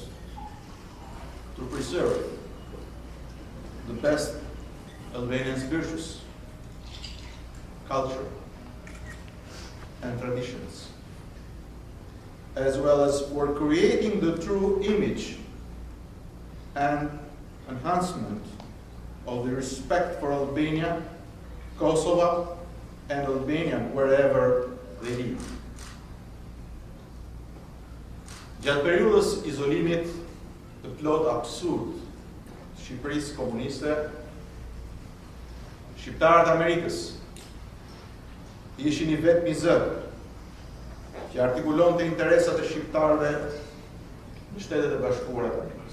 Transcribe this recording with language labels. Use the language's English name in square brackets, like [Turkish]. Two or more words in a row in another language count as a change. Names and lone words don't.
[English] to preserve the best Albanian virtues, culture, and traditions, as well as for creating the true image and enhancement of the respect for Albania, Kosovo, and Albanian wherever they live. [Albanian] Gjatë periudhës izolimit të plot absurd të Shqiperisë komuniste, shqiptarët Amerikës ishin i vetmi zë që artikulonte interesat e shqiptarëve në Shtetet e Bashkuara të Amerikës.